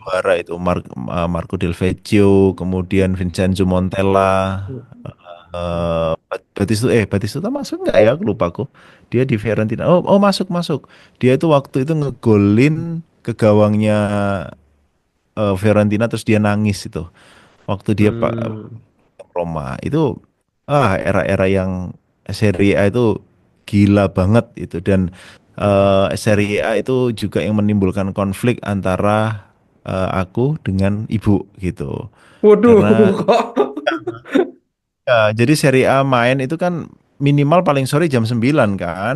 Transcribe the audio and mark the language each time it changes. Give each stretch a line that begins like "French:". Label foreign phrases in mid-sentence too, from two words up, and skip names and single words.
Indonesian: juara itu Marco Del Vecchio, kemudian Vincenzo Montella. Batistuta masuk nggak ya? Aku lupa aku. Dia di Fiorentina. Oh, oh masuk masuk. Dia itu waktu itu ngegolin ke gawangnya Fiorentina terus dia nangis itu. Waktu dia Pak Hmm, Roma itu era-era yang Serie A itu gila banget itu dan Serie A itu juga yang menimbulkan konflik antara aku dengan ibu gitu. waduh, Karena kok. ya, jadi Serie A main itu kan minimal paling sore jam 9 kan.